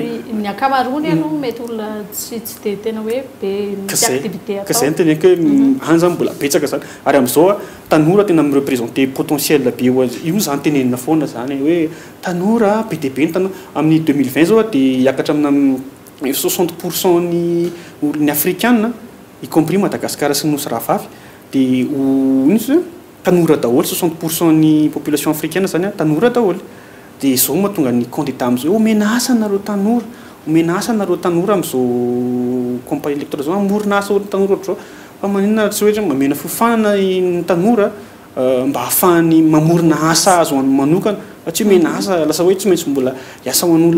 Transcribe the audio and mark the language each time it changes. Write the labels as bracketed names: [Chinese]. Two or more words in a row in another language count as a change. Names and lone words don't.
[Malagasy] ny akamarony aloha mety olona tsy dia tena hoe be misy activité atao ka zay ny teneniko hoe any zany mbola betsaka zany ary amin'izao tanora tena mireprésenter potentiel be io zany tenenina foana zany hoe tanora be dia be ny tanora amin'ny 2020 zao dia hiakatra amina 60% ny africaine [French] y compris [Malagasy] Madagasikara sy nosy rahavavy dia ino tanora daholo 60% ny [French] population africaine [Malagasy] zany tanora daholo dia izao mahatonga ny candidat amin'izao omena asa nareo tanora omena asa nareo tanora amin'izao [French] campagne électorale [Malagasy] zao amorona asa tanora ohatr'izao fa maninona tsy hoe mamena fifanana ny tanora mba ahafahany mamorona asa azo manokana satria omena asa lasa hoe tsy maintsy mbola hiasa ho an'olona